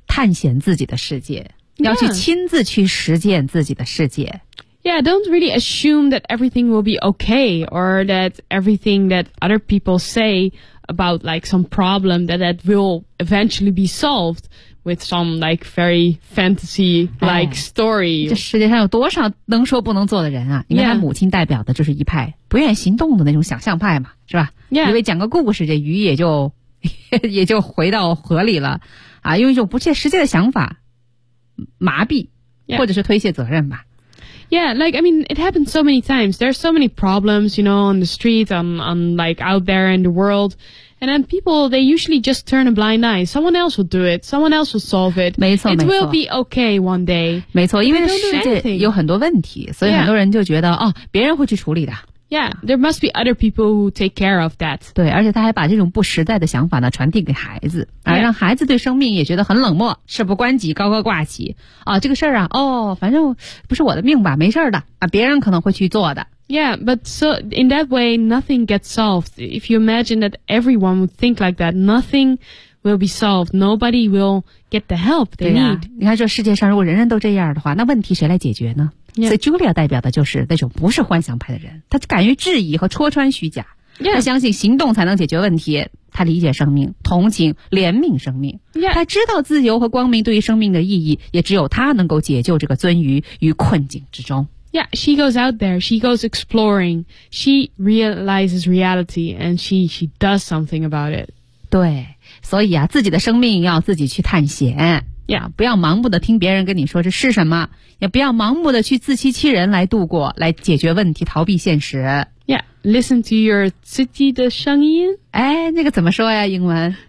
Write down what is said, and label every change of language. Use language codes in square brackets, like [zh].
[zh] 探险自己的世界。要去亲自去实践自己的世界。 [en] Yeah, don't really assume that everything will be okay or that everything that other people say about like some problem that will eventually be solved with some like very fantasy-like story. [zh] 这世界上有多少能说不能做的人啊？你看他母亲代表的就是一派不愿意行动的那种想象派嘛，是吧？ [en] Yeah. [zh] 因为讲个故事，这鱼也就也就回到河里了啊，用一种不切实际的想法麻痹、 [en] yeah. [zh] 或者是推卸责任吧。 [en] Yeah, like, I mean, it happens so many times. There are so many problems, you know, on the streets, on like out there in the world. And then people, they usually just turn a blind eye. Someone else will do it. Someone else will solve it. [zh] 没错，没错。 [en] It will be okay one day. [zh] 没错，因为世界有很多问题，所以很多人就觉得、 [en] yeah. [zh] 哦，别人会去处理的。 [en] Yeah, there must be other people who take care of that. [zh] 对，而且他还把这种不实在的想法呢传递给孩子，而让孩子对生命也觉得很冷漠，事不关己高高挂起啊，这个事儿啊，哦，反正不是我的命吧，没事儿的啊，别人可能会去做的。 [en] Yeah, but so in that way, nothing gets solved. If you imagine that everyone would think like that, nothing will be solved. Nobody will get the help they need. [zh] 你看，这世界上如果人人都这样的话，那问题谁来解决呢？ [en] Yeah. [zh] 所以 Julia 代表的就是那种不是幻想派的人，他敢于质疑和戳穿虚假、 [en] yeah. [zh] 他相信行动才能解决问题，他理解生命，同情怜悯生命、 [en] yeah. [zh] 他知道自由和光明对于生命的意义，也只有他能够解救这个鳟鱼于困境之中。 [en] Yeah, she goes out there, she goes exploring, she realizes reality, and she does something about it. [zh] 对，所以啊，自己的生命要自己去探险。 [en] Yeah. [zh] 不要盲目的听别人跟你说这是什么，也不要盲目的去自欺欺人来度过，来解决问题，逃避现实。 [en] Yeah, listen to your [zh] 自己的声音。哎，那个怎么说呀？英文